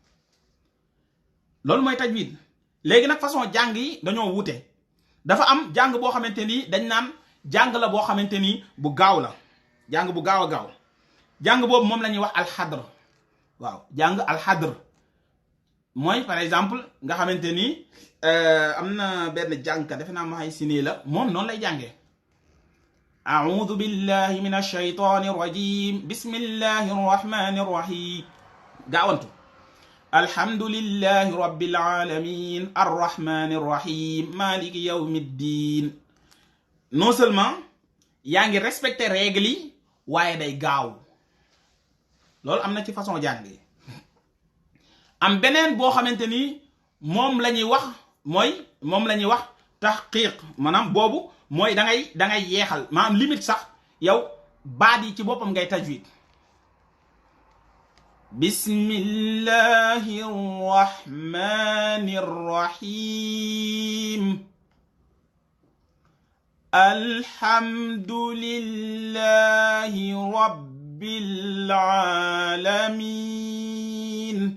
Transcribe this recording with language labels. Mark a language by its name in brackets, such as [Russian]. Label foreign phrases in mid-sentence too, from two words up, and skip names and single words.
[Wolof] léegi nag façon jàng yi dañoo wute dafa am jàng boo xamante ni dañ naan jàng la boo xamante ni bu gaaw la jàng bu gaaw a gaaw jàng boobu moom la ñuy wax alxadr waaw jàng alxadr mooy [French] par exemple [Wolof] nga xamante ni am na benn jàngkat defe naa maxay sinii la moom noonu lay jàngee [Arabic] أعوذ بالله من الشيطان الرجيم بسم الله الرحمن الرحيم [Wolof] gaawantu [Arabic] الحمد لله رب العالمين الرحمن الرحيم مالك يوم الدين. [French] non seulement [Wolof] yaa ngi respecté règle yi waaye day gaaw loolu am na ci façon jàng yi am beneen boo xamante ni moom la ñuy wax tahqiq maanaam boobu mooy da ngay yeexal maanaam limite sax yow baat yi ci boppam ngay tajwid [Arabic] بسم الله الرحمن الرحيم الحمد لله رب العالمين.